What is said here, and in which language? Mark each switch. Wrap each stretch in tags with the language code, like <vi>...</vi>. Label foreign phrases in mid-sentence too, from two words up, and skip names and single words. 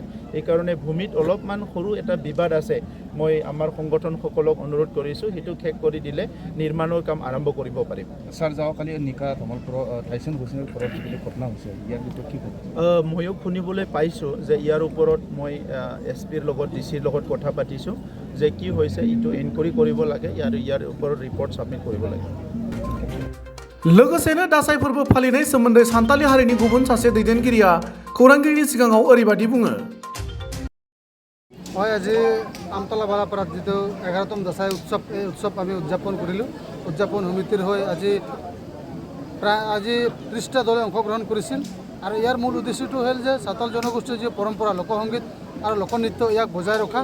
<as>এইকাৰণে ভূমিত অলপমান সৰু এটা বিবাদ আছে। মই আমাৰ সংগঠনসকলক অনুৰোধ কৰিছোঁ, সেইটো শেষ কৰি দিলে নিৰ্মাণৰ কাম আৰম্ভ কৰিব পাৰিম। ছাৰ, যোৱাকালি নিকা ধমলপুৰৰ টাইচন ভূষণৰ ঘৰত যিটো ঘটনা হৈছে, ইয়াৰ ভিতৰত কি ক'ব? ময়ো শুনিবলৈ পাইছোঁ যে ইয়াৰ ওপৰত মই SP-ৰ লগত, DC-ৰ লগত কথা পাতিছোঁ যে কি হৈছে, এইটো এনকুৱাৰী কৰিব লাগে আৰু ইয়াৰ ওপৰত</as> <en>report submit</en> <as>কৰিব লাগে।</as> <brx>लोगोसेनो दासाइ फोरबो फालिनाय सोमोन्दै सान्ताली हारिनि गुबुन सासे दैदेनगिरिया खौरांगिरिनि सिगाङाव ओरैबायदि बुङो।</brx> <as>হয়, আজি আমতলা বালাপাৰাত যিটো 11তম দাসাই উৎসৱ, এই উৎসৱ আমি উদযাপন কৰিলোঁ। উদযাপন সমিতিৰ হৈ প্ৰায় 30টা দলে অংশগ্ৰহণ কৰিছিল। আৰু ইয়াৰ মূল উদ্দেশ্যটো হ'ল যে সাঁওতাল জনগোষ্ঠীৰ যি পৰম্পৰা, লোকসংগীত আৰু লোকনৃত্য, ইয়াক বজাই ৰখা।</as>